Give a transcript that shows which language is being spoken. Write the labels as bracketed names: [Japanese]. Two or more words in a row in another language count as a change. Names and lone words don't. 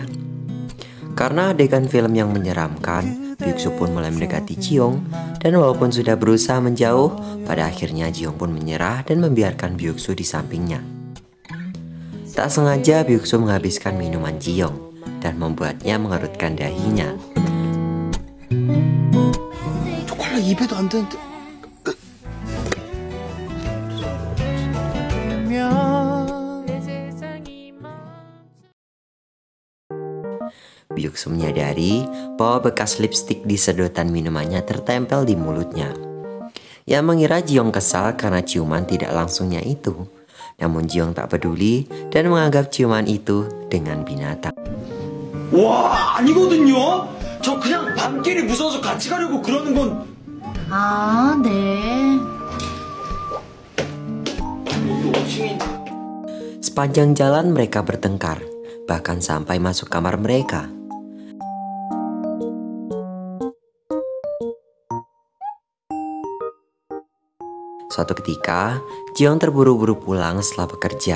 [Indonesian] Karena adegan film yang menyeramkan, Byuk-soo pun mulai mendekati Ji-young, dan walaupun sudah berusaha menjauh, pada akhirnya Ji-young pun menyerah dan membiarkan Byuk-soo di sampingnya. Tak sengaja Byuk-soo menghabiskan minuman Ji-young dan membuatnya mengerutkan dahinya. [Korean] 초콜릿 입에도 안 되는데. [Indonesian] Byuk-soo menyadari bahwa bekas lipstik di sedotan minumannya tertempel di mulutnya. Ia mengira Ji-young kesal karena ciuman tidak langsungnya itu. Namun Ji-young tak peduli dan menganggap ciuman itu dengan binatang. [Korean] 와 아니거든요. 저 그냥 밤길이 무서워서 같이 가려고 그러는 건. 아, 네. 이거 5층인. [Indonesian] Sepanjang jalan mereka bertengkar, bahkan sampai masuk kamar mereka. Suatu ketika, Ji-young terburu-buru pulang setelah bekerja.